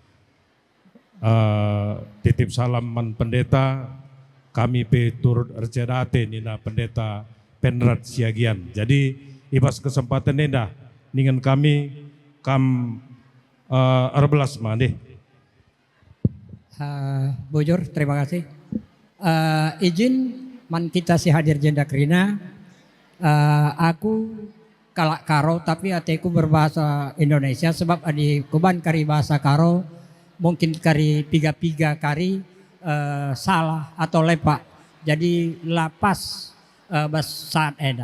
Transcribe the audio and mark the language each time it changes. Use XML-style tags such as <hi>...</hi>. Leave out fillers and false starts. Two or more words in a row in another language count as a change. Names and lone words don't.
<btx>Titip salam man pendeta kami pe turut ercedate nina pendeta Penrat Siagian. Jadi ibas kesempatan eda dengan kami kam erbelas mande. Bujur,</btx> <id>terima kasih.</id> <btx>Izin man kita si hadir jenda krina. Aku kalak karo tapi ateku</btx> <id>berbahasa Indonesia sebab</id> <btx>adi kuban kari bahasa karo mungkin kari piga-piga kari</btx> <id>salah atau</id> <btx>lepak. Jadi lapas bas saat eda.</btx>